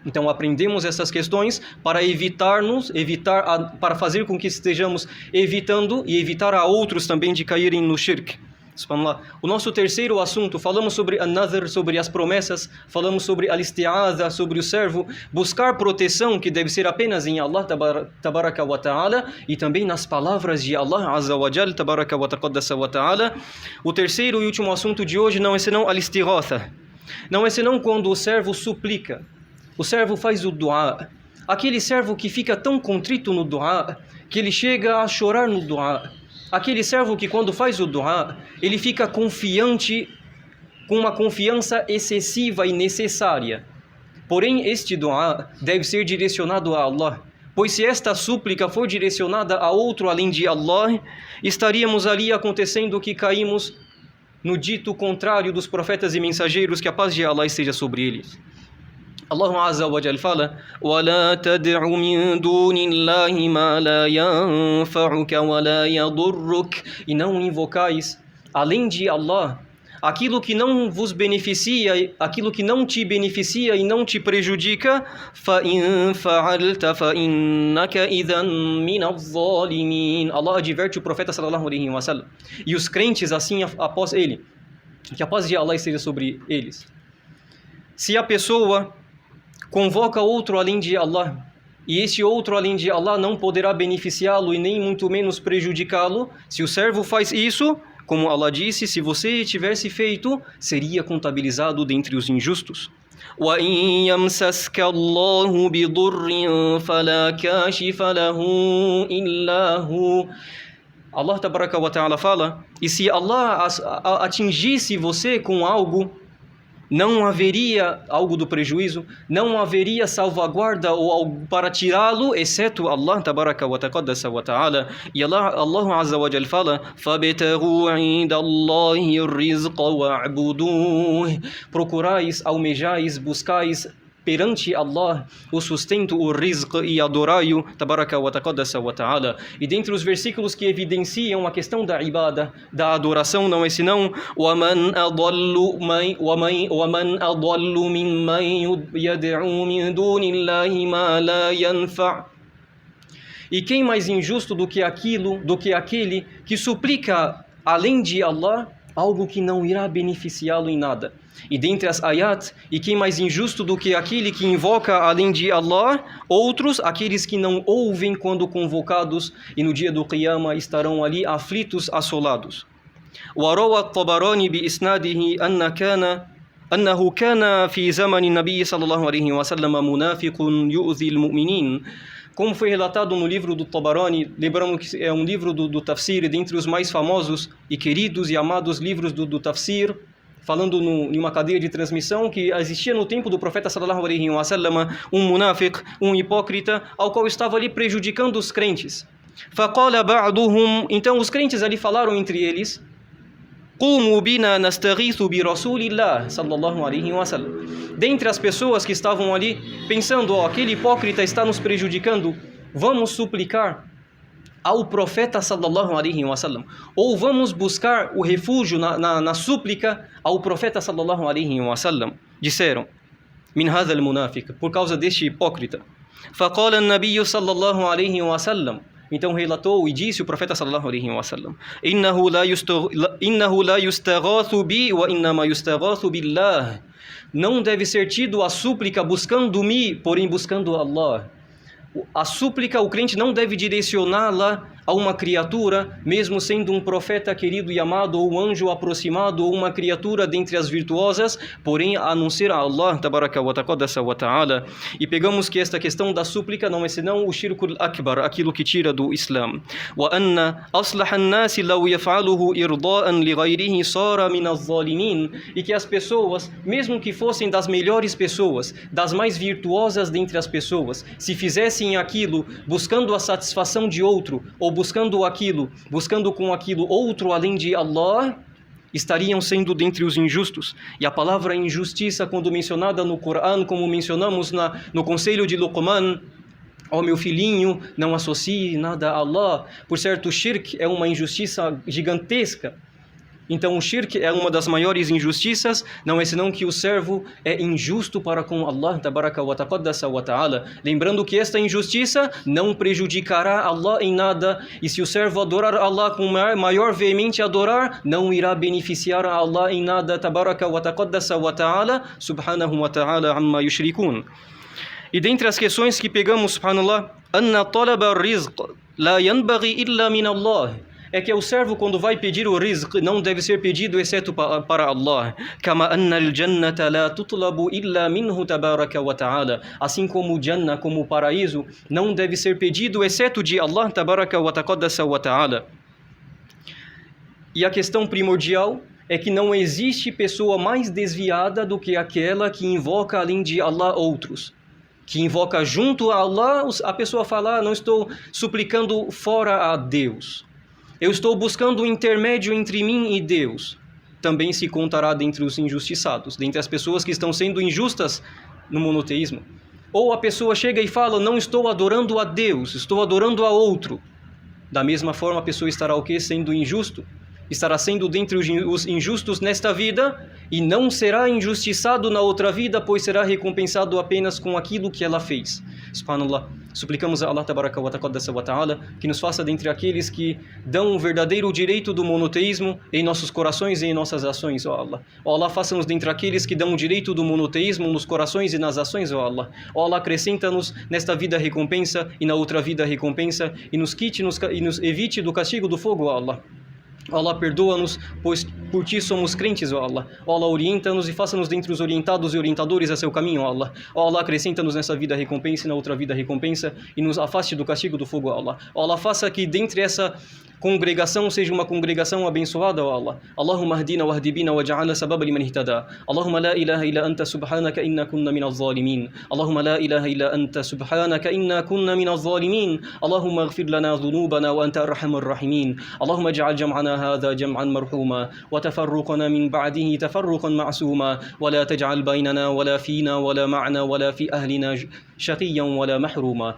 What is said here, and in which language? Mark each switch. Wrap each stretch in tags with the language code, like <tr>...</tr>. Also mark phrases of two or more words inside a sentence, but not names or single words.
<pt>Então aprendemos essas questões para para fazer com que estejamos evitando e evitar a outros também de caírem no shirk. O nosso terceiro assunto, falamos sobre an-nadhr, sobre as promessas, falamos sobre al-isti'adha, sobre o servo buscar proteção, que deve ser apenas em Allah</pt> <ar>تبارك وتعالى,</ar> <pt>e também nas palavras de Allah</pt> <ar>عز وجل تبارك وتقدس وتعالى.</ar> <pt>O terceiro e último assunto de hoje não é senão al-istighatha. Não é senão quando o servo suplica, o servo faz o dua, aquele servo que fica tão contrito no dua, que ele chega a chorar no dua. Aquele servo que quando faz o dua, ele fica confiante, com uma confiança excessiva e necessária. Porém, este dua deve ser direcionado a Allah, pois se esta súplica for direcionada a outro além de Allah, estaríamos ali acontecendo que caímos no dito contrário dos profetas e mensageiros, que a paz de Allah esteja sobre eles.</pt> <ar>Allah عز وجل fala: وَلَا تَدْعُ مِن دُونِ اللَّهِ مَا لَا يَنفَعُكَ وَلَا يَضُرُّكَ.</ar> <pt>E não invocais, além de Allah, aquilo que não vos beneficia, aquilo que não te beneficia e não te prejudica.</pt> <ar>فَإِن فَعَلْتَ فَإِنَّكَ إِذًا مِنَ الظَّالِمِينَ.</ar> <pt>Allah adverte o profeta</pt> <ar>صلى الله عليه وسلم</ar> <pt>e os crentes assim após ele, que a paz de Allah esteja sobre eles. Se a pessoa convoca outro além de Allah, e este outro além de Allah não poderá beneficiá-lo e nem muito menos prejudicá-lo, se o servo faz isso, como Allah disse, se você tivesse feito, seria contabilizado dentre os injustos.</pt> <ar>وَإِن يَمْسَسْكَ اللَّهُ بِضُرٍّ فَلَا كَاشِفَ لَهُ إِلَّا هُوَ.</ar> <pt>Allah</pt> <ar>تبارك وتعالى</ar> <pt>fala: e se Allah atingisse você com algo, não haveria algo do prejuízo, não haveria salvaguarda ou algo para tirá-lo, exceto Allah</pt> <ar>تبارك وتقدس وتعالى. E Allah عز وجل fala: فَابْتَغُوا عِندَ اللَّهِ الرِّزْقَ وَاعْبُدُوهُ.</ar> <pt>Procurais, almejais, buscais perante Allah o sustento, o rizq, e adorai-o</pt> <ar>تبارك وتقدس وتعالى.</ar> <pt>E dentre os versículos que evidenciam a questão da ibada, da adoração, não é senão</pt> <ar>وَمَنْ أَضَلُّ مِمَّنْ يَدْعُو مِنْ دُونِ اللَّهِ مَا لَا يَنْفَعُ.</ar> <pt>E quem mais injusto do que aquele que suplica além de Allah algo que não irá beneficiá-lo em nada. E dentre as ayat, e quem mais injusto do que aquele que invoca além de Allah outros, aqueles que não ouvem quando convocados, e no dia do Qiyamah estarão ali aflitos, assolados.</pt> <ar>وروى الطبراني بإسناده أنه كان في زمن النبي صلى الله عليه وسلم منافق يؤذي المؤمنين.</ar> <pt>Como foi relatado no livro do Tabarani, lembramos que é um livro do Tafsir, dentre os mais famosos e queridos e amados livros do Tafsir, falando em uma cadeia de transmissão que existia no tempo do profeta</pt> <ar>صلى الله عليه وسلم,</ar> <pt>um munafiq, um hipócrita, ao qual estava ali prejudicando os crentes.</pt> <ar>فَقَالَ بَعْضُهُمْ.</ar> <pt>Então os crentes ali falaram entre eles:</pt> <ar>قُومُوا بِنَا نَسْتَغِيثُ بِرَسُولِ اللَّهِ صلى الله عليه وسلم.</ar> <pt>Dentre as pessoas que estavam ali pensando: aquele hipócrita está nos prejudicando, vamos suplicar ao profeta</pt> <ar>صلى الله عليه وسلم,</ar> <pt>ou vamos buscar o refúgio na súplica ao profeta</pt> <ar>صلى الله عليه وسلم. Disseram: من هذا المنافق,</ar> <pt>por causa deste hipócrita.</pt> <ar>فقال النبي صلى الله عليه وسلم.</ar> <pt>Então relatou e disse o profeta</pt> <ar>صلى الله عليه وسلم إنه لا يستغاث بي وإنما يستغاث بالله.</ar> <pt>Não deve ser tido a súplica buscando-me, porém buscando Allah. A súplica, o crente não deve direcioná-la a uma criatura, mesmo sendo um profeta querido e amado, ou um anjo aproximado, ou uma criatura dentre as virtuosas, porém a não ser a Allah</pt> <ar>تبارك وتقدس وتعالى.</ar> <pt>E pegamos que esta questão da súplica não é senão o</pt> <ar>الشرك الأكبر,</ar> <pt>aquilo que tira do Islã.</pt> <ar>وأن أصلح الناس لو يفعله إرضاء لغيره صار من الظالمين.</ar> <pt>E que as pessoas, mesmo que fossem das melhores pessoas, das mais virtuosas dentre as pessoas, se fizessem aquilo buscando a satisfação de outro, ou buscando com aquilo outro além de Allah, estariam sendo dentre os injustos. E a palavra injustiça, quando mencionada no Corão, como mencionamos no conselho de Luqman: ó meu filhinho, não associe nada a Allah. Por certo, o shirk é uma injustiça gigantesca. Então o shirk é uma das maiores injustiças, não é senão que o servo é injusto para com Allah</pt> <ar>تبارك وتقدس وتعالى.</ar> <pt>Lembrando que esta injustiça não prejudicará Allah em nada, e se o servo adorar Allah com maior veemente adorar, não irá beneficiar a Allah em nada,</pt> <ar>تبارك وتقدس وتعالى, سبحانه وتعالى عما يشركون.</ar> <pt>E dentre as questões que pegamos,</pt> <ar>سبحان الله أن طلب الرزق لا ينبغي إلا من الله.</ar> <pt>É que o servo, quando vai pedir o rizq, não deve ser pedido exceto para Allah.</pt> <ar>كما أن الجنة لا تطلب إلا منه تبارك وتعالى.</ar> <pt>Assim como o Jannah, como o paraíso, não deve ser pedido exceto de Allah</pt> <ar>تبارك وتقدس وتعالى.</ar> <pt>E a questão primordial é que não existe pessoa mais desviada do que aquela que invoca além de Allah outros. Que invoca junto a Allah, a pessoa fala, não estou suplicando fora a Deus. Eu estou buscando um intermédio entre mim e Deus. Também se contará dentre os injustiçados, dentre as pessoas que estão sendo injustas no monoteísmo. Ou a pessoa chega e fala, não estou adorando a Deus, estou adorando a outro. Da mesma forma, a pessoa estará o quê? Sendo injusto. Estará sendo dentre os injustos nesta vida e não será injustiçado na outra vida, pois será recompensado apenas com aquilo que ela fez. Subhanallah. Suplicamos a Allah</pt> <ar>تبارك وتقدس وتعالى</ar> <pt>que nos faça dentre aqueles que dão o verdadeiro direito do monoteísmo em nossos corações e em nossas ações, ó Allah. Ó Allah, faça-nos dentre aqueles que dão o direito do monoteísmo nos corações e nas ações, ó Allah. Ó Allah, acrescenta-nos nesta vida recompensa e na outra vida recompensa e nos quite e nos evite do castigo do fogo, ó Allah. Ó Allah, perdoa-nos, pois por Ti somos crentes, ó Allah. Ó Allah, orienta-nos e faça-nos dentre os orientados e orientadores a seu caminho, ó Allah. Ó Allah, acrescenta-nos nessa vida recompensa e na outra vida recompensa e nos afaste do castigo do fogo, ó Allah. Ó Allah, faça que dentre essa congregação seja uma congregação abençoada, ó Allah.</pt> <ar>اللهم اهدنا واهد بنا واجعلنا سببا لمن اهتدى اللهم لا إله إلا أنت سبحانك إنا كنا من الظالمين. اللهم لا إله إلا أنت سبحانك إنا كنا من الظالمين. اللهم اغفر لنا ذنوبنا وأنت أرحم الراحمين. اللهم اجعل جمعنا هذا جمعا مرحوما وتفرقنا من بعده تفرقا معصوما ولا تجعل بيننا ولا فينا ولا معنا ولا في أهلنا شقيا ولا محروما.</ar>